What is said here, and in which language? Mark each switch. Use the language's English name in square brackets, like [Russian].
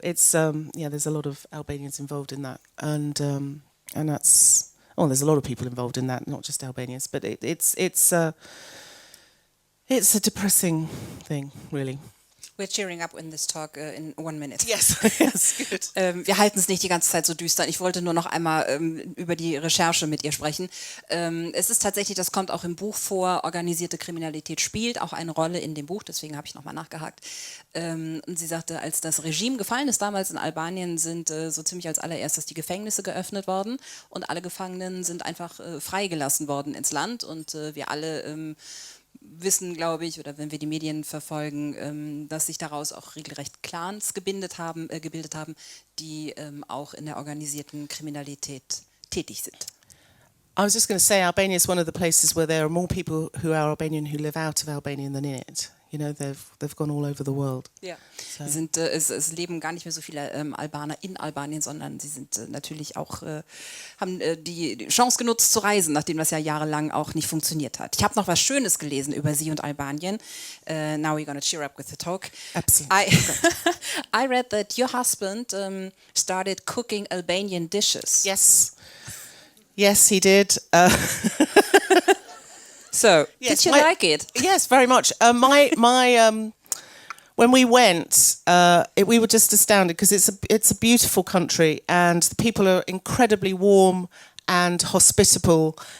[English] It's there's a lot of Albanians involved in that, and that's there's a lot of people involved in that, not just Albanians, but it's a depressing thing, really. We're cheering up in this talk in 1 minute. Yes, yes, good. [German] Wir halten es nicht die ganze Zeit so düster. Ich wollte nur noch einmal über die Recherche mit ihr sprechen. Es ist tatsächlich, das kommt auch im Buch vor, organisierte Kriminalität spielt auch eine Rolle in dem Buch, deswegen habe ich nochmal nachgehakt. Und sie sagte, als das Regime gefallen ist damals in Albanien, sind so ziemlich als allererstes die Gefängnisse geöffnet worden, und alle Gefangenen sind einfach freigelassen worden ins Land, und wir alle wissen, glaube ich, oder wenn wir die Medien verfolgen, dass sich daraus auch regelrecht Clans gebildet haben, die auch in der organisierten Kriminalität tätig sind. [English] I was just going to say, Albania is one of the places where there are more people who are Albanian who live out of Albania than in it. They've gone all over the world. [German] Ja. So. Es leben gar nicht mehr so viele Albaner in Albanien, sondern sie sind natürlich auch, haben die Chance genutzt zu reisen, nachdem das ja jahrelang auch nicht funktioniert hat. Ich habe noch was Schönes gelesen über Sie und Albanien. [English] Now we're going to cheer up with the talk. Absolutely. I read that your husband started cooking Albanian dishes. Yes, he did. So, yes, did you like it? Yes, very much. When we went, we were just astounded because it's a beautiful country, and the people are incredibly warm and hospitable,